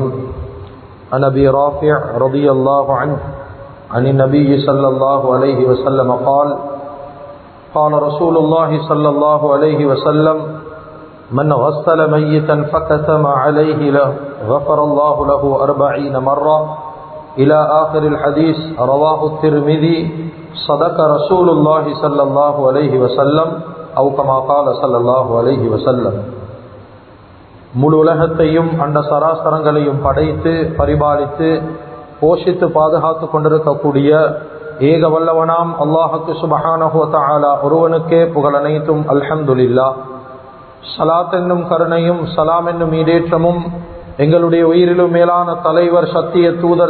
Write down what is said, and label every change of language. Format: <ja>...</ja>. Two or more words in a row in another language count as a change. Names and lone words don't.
<ar>عن أبي رافع رضي الله عنه عن النبي صلى الله عليه وسلم قال قال رسول الله صلى الله عليه وسلم من غسل ميتا فكتم عليه له غفر الله له 40 مرة إلى آخر الحديث رواه الترمذي صدق رسول الله صلى الله عليه وسلم أو كما قال صلى الله عليه وسلم.</ar> <ta>முழு உலகத்தையும் அண்ட சராசரங்களையும் படைத்து பரிபாலித்து போஷித்து பாதுகாத்து கொண்டிருக்கக்கூடிய ஏக வல்லவனாம் அல்லாஹுக்கு</ta> <ar>سبحانه وتعالى</ar> <ta>ஒருவனுக்கே புகழனைத்தும் அல்ஹம்துலில்லாஹ். ஸலாத் என்னும் கருணையும் சலாம் என்னும் ஈடேற்றமும் எங்களுடைய உயிரிலும் மேலான தலைவர் சத்திய தூதர்</ta>